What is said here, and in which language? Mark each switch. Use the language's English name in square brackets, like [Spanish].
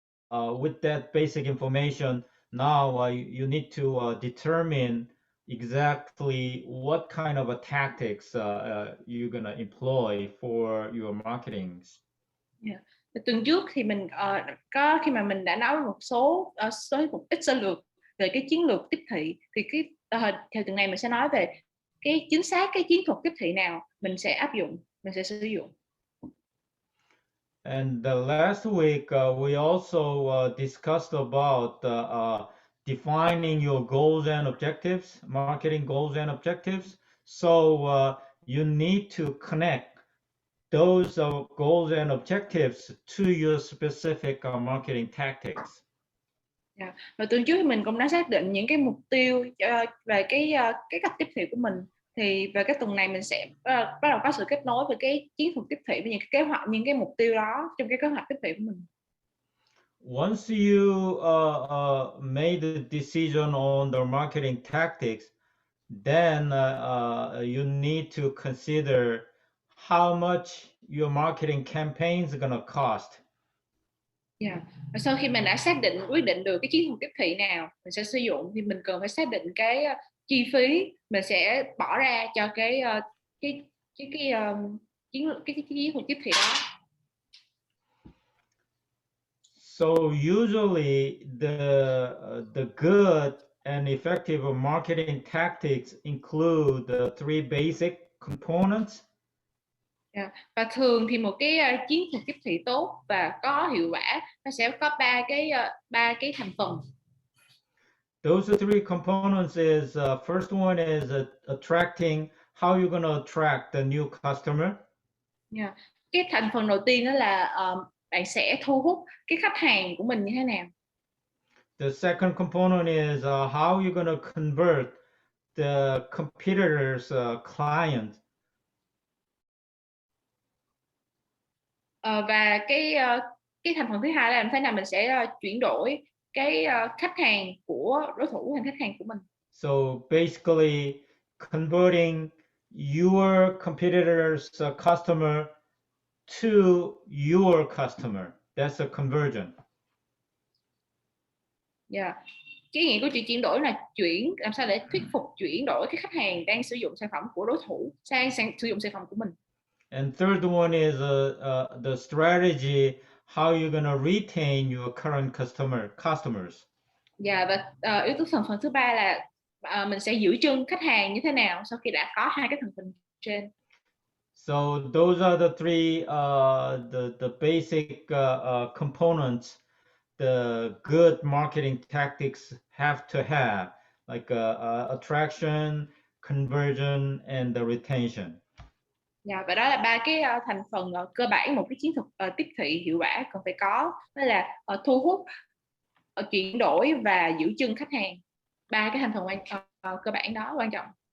[English] With that basic information, now you need to determine exactly what kind of tactics you're gonna employ for your marketing. Yeah. [Vietnamese] Tuần trước thì mình khi mà mình đã nói một ít sơ lược về cái chiến lược tiếp thị, thì theo tuần này mình sẽ nói về chính xác cái chiến thuật tiếp thị nào mình sẽ áp dụng, mình sẽ sử dụng. [English] And the last week we also discussed about defining your goals and objectives, marketing goals and objectives. So you need to connect those goals and objectives to your specific marketing tactics. Yeah. [Vietnamese] Và tuần trước thì mình cũng đã xác định những cái mục tiêu về cái cách tiếp thị của mình. Thì về cái tuần này mình sẽ bắt đầu có sự kết nối về cái chiến thuật tiếp thị với những cái kế hoạch, những cái mục tiêu đó trong cái kế hoạch tiếp thị của mình. [English] Once you made the decision on the marketing tactics, then you need to consider how much your marketing campaign is going to cost. Yeah. [Vietnamese] Và sau khi mình đã quyết định được cái chiến thuật tiếp thị nào mình sẽ sử dụng, thì mình cần phải xác định cái chi phí mình sẽ bỏ ra cho cái chiến thuật tiếp thị đó. [English] So usually the good and effective marketing tactics include the three basic components. Yeah. [Vietnamese] Và thường thì một cái chiến thuật tiếp thị tốt và có hiệu quả nó sẽ có ba cái thành phần. [English] Those three components is first one is attracting. How you're going to attract the new customer? Yeah. [Vietnamese] Cái thành phần đầu tiên đó là bạn sẽ thu hút cái khách hàng của mình như thế nào. [English] The second component is how you're going to convert the competitors' client. [Vietnamese] Và cái thành phần thứ hai là làm thế nào mình sẽ chuyển đổi cái khách hàng của đối thủ thành khách hàng của mình. [English] So basically converting your competitor's customer to your customer. That's a conversion. Yeah. [Vietnamese] Cái nghĩa của chữ chuyển đổi là làm sao để thuyết phục chuyển đổi cái khách hàng đang sử dụng sản phẩm của đối thủ sang sử dụng sản phẩm của mình. [English] And third one is the strategy, how you're going to retain your current customers. [Vietnamese] Và yếu tố thành phần thứ ba là mình sẽ giữ chân khách hàng như thế nào sau khi đã có hai cái thành phần trên. [English] So those are the three the basic components the good marketing tactics have to have, like attraction, conversion, and the retention. [Vietnamese] Dạ, và đó là ba cái thành phần cơ bản một cái chiến thuật tiếp thị hiệu quả cần phải có, đó là thu hút, chuyển đổi và giữ chân khách hàng. Ba cái thành phần cơ bản đó quan trọng.